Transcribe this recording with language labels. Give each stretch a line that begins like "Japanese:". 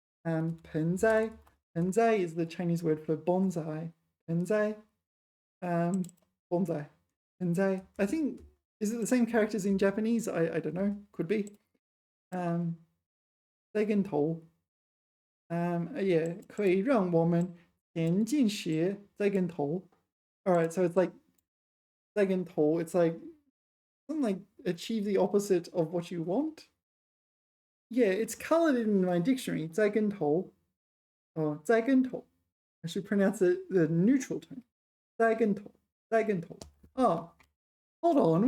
English: 盆栽 is the Chinese word for bonsai.
Chinese: 盆栽 bonsai. 盆栽.
English: I think, is it the same characters in Japanese? I don't know. Could be. 栽跟头.
Chinese: Yeah, 可以让我们前进时栽跟头.
English: Alright, so it's like 栽跟头, it's like something like achieve the opposite of what you want. Yeah, it's colored in my dictionary.
Chinese: 栽跟头.Oh, 栽跟头.
English: I should pronounce it the neutral tone. 栽跟头.栽跟头.Oh, hold on.